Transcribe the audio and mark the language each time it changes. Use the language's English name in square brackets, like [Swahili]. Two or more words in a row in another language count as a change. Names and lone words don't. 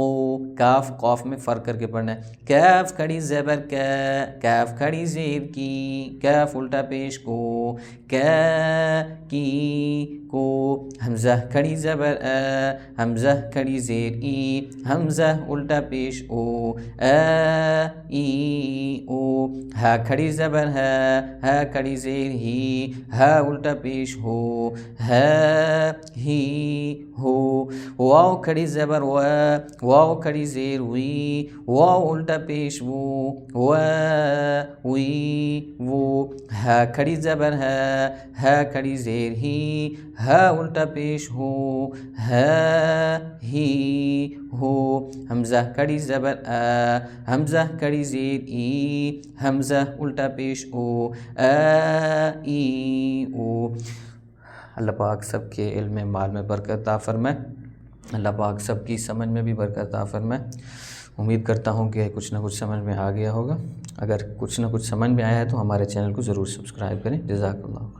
[Urdu] کاف قاف میں فرق کر کے پڑھنا ہے. کاف کھڑی زبر کاف کھڑی زیر کی کاف الٹا پیش کو کی کو. حمزہ کھڑی زبر حمزہ کھڑی زیر ای حمزہ الٹا پیش او ای او. ہا کھڑی زبر ہا کھڑی زیر ہی ہا الٹا پیش ہو ہی ہو. واو کھڑی زبر واو کھڑی زیر وی واو الٹا پیش وو وی وو. ہا کھڑی زبر ہا کھڑی زیر ہی ہا الٹا پیش ہو ہی ہو. حمزہ کھڑی زبر حمزہ کھڑی زیر ای حمزہ الٹا پیش او ای او. اللہ پاک سب کے علم مال میں برکت عطا فرمائے, اللہ پاک سب کی سمجھ میں بھی برکت عطا فرمائے. امید کرتا ہوں کہ کچھ نہ کچھ سمجھ میں آ گیا ہوگا. اگر کچھ نہ کچھ سمجھ میں آیا ہے تو ہمارے چینل کو ضرور سبسکرائب کریں. [Arabic] جزاک اللہ.